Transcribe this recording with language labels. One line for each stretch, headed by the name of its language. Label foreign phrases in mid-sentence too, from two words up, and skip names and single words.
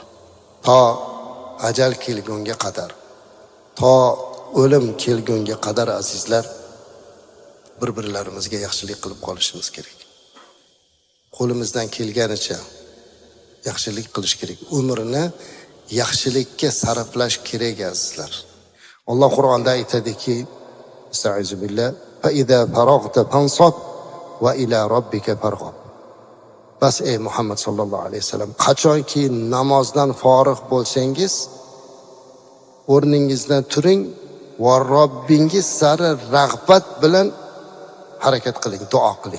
Uzbek: To ajal kelgunga qadar, to o'lim kelgunga qadar azizlar, bir-birlarimizga yaxshilik qilib qolishimiz kerak. Qo'limizdan kelganicha yaxshilik qilish kerak. Umrni yaxshilikka sarflash kerak azizlar. Alloh Qur'onda aytadiki,
Arabic: أستعيذ بالله فإذا فرغت فانصب وإلى ربك فارغب.
Uzbek: Bas ey Muhammad
Arabic: صلى الله عليه وسلم,
Uzbek: qachonki namozdan forig' bo'lsangiz, o'rningizdan turing va Robbingiz sari rag'bat bilan harakat qiling, duo qiling.